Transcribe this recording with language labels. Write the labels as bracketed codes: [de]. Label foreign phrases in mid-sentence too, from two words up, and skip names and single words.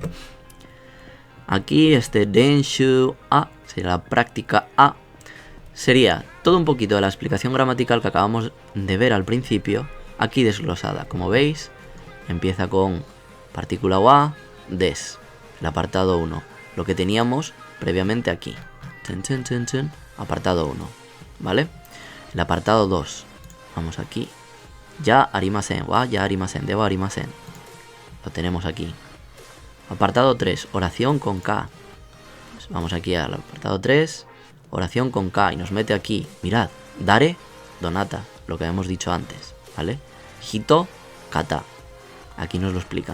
[es] Aquí, Denshu A, sería la práctica A, sería todo un poquito de la explicación gramatical que acabamos de ver al principio, aquí desglosada. Como veis, empieza con partícula wa, des, el apartado 1, lo que teníamos previamente aquí. Apartado 1, ¿vale? El apartado 2, vamos aquí. [ja] じゃありません、はじゃありません、ではありません. [es] Lo tenemos aquí. Apartado 3, oración con K. Pues vamos aquí al apartado 3, oración con K, y nos mete aquí, mirad, [ja] だれ、どなた, [es] lo que habíamos dicho antes, ¿vale? [ja] 人、方. [es] Aquí nos lo explican.